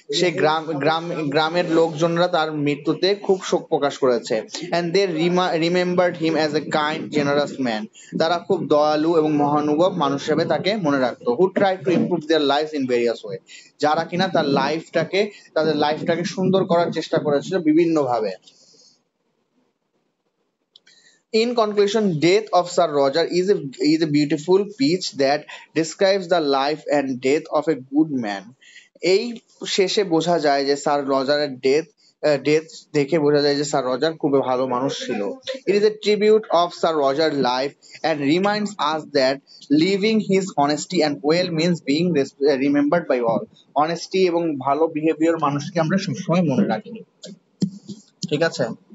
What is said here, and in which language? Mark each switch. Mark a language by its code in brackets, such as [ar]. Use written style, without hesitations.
[bn] সে গ্রামের লোকজনরা তার মৃত্যুতে খুব শোক প্রকাশ করেছে। [en] And they remembered him as a kind, generous man. [bn] তারা খুব দয়ালু এবং মহানুভব মানুষ হিসেবে তাকে মনে রাখতো। [en] Who tried to improve their lives in various way. [bn] যারা কিনা তাদের লাইফটাকে সুন্দর করার চেষ্টা করেছিল বিভিন্ন ভাবে। [en] In conclusion, Death of Sir Roger is a beautiful piece that describes the life and death of a good man. [bn] এই শেষে বোঝা যায় যে স্যার রজারের ডেথ ডেথ দেখে বোঝা যায় যে স্যার রজার খুবই ভালো মানুষ ছিল। [en] It is a tribute of sir Roger life and reminds us that living his honesty and well means being remembered by all. [bn] Honesty এবং ভালো বিহেভিয়ার মানুষকে আমরা সবসময় মনে রাখি, ঠিক আছে?